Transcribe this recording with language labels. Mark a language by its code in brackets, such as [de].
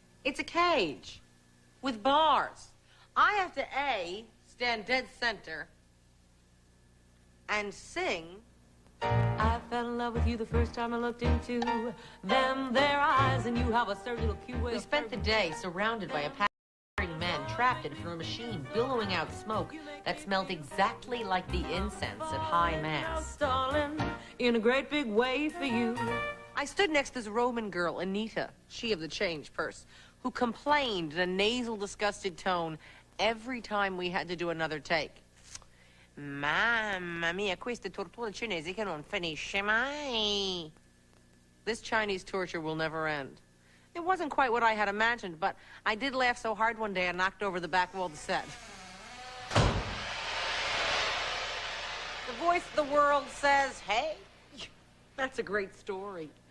[en] It's a cage with bars. I have to A, stand dead center, and sing, I fell in love with you the first time I looked into them, their eyes, and you have a certain little cute way. We spent the day surrounded by a pack of men trapped in front of a machine, billowing out smoke that smelled exactly like the incense at high mass. Darling, in a great big way for you. I stood next to this Roman girl, Anita, she of the change purse, who complained in a nasal, disgusted tone every time we had to do another take. [it] Mamma mia, queste torture cinesi che non finisce mai. [en] This Chinese torture will never end. It wasn't quite what I had imagined, but I did laugh so hard one day I knocked over the back wall of the set. The voice of the world says, hey, that's a great story.